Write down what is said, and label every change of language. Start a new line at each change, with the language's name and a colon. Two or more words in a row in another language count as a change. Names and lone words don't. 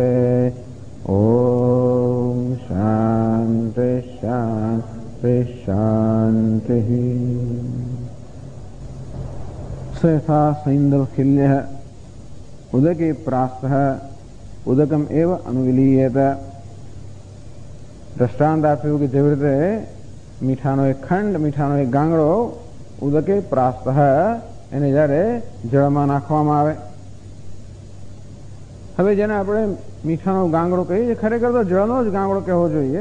Sanskrit: ॐ शान्ति शान्ति शान्तिः। स यथा सैन्दवखिल्यः उदके प्रास्तः उदकम एव अनुविलीयेत।
Gujarati: દ્રષ્ટાંત આપ્યું કે જેવી રીતે મીઠાનો એક ખંડ, મીઠાનો એક ગાંગડો
Sanskrit: ઉદકે પ્રાસ્તઃ
Gujarati: એને જ્યારે જળમાં નાખવામાં આવે. હવે જેને આપણે મીઠાનો ગાંગડો કહીએ, ખરેખર તો જળનો જ ગાંગડો કહેવો જોઈએ.